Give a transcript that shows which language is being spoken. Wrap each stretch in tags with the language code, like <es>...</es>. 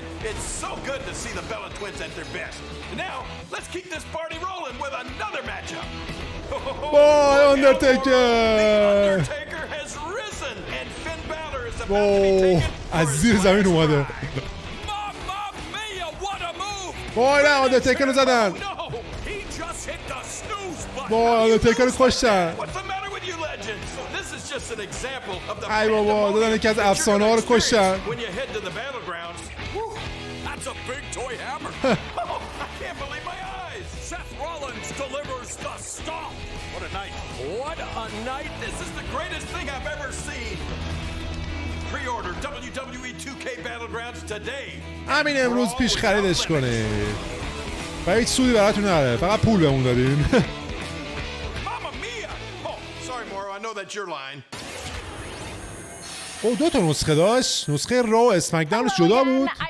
<en>It's so good to see the Bella Twins at their best. Now, let's keep this party rolling with another matchup. Boy, Undertaker! The Undertaker has risen, and Finn Balor is about to be taken</en> <fa>از زیر زمین اومده.</fa> <it>Mamma mia,</it> <en>what a move!</en> <fa>Boy, نه آندرتیکر رو زدن.</fa> <en>He just hit the snooze button.</en> <fa>Boy, آندرتیکر رو کشتن.</fa> <en>What's the matter with you legends? This is just an example of the</en> <fa>ای بابا دادن یکی از افسانه ها رو کشتن.</fa> <en>when you head to the battlegrounds. That's a big toy hammer. Oh, I can't believe my eyes. Seth Rollins delivers the stomp. What a night. What a night. This is the greatest thing I've ever seen. Pre-order WWE 2K Battlegrounds today.</en> <fa>همین امروز پیش خریدش کنید. و هیچ سودی براتون نداره. فقط پول بهمون دادین.</fa> <it>Mamma mia.</it> <en>Oh, sorry Moro, I know that's your line.</en> <fa>او 2 تا نسخه داشت. نسخه را و اسمکداونش جدا بود.</fa>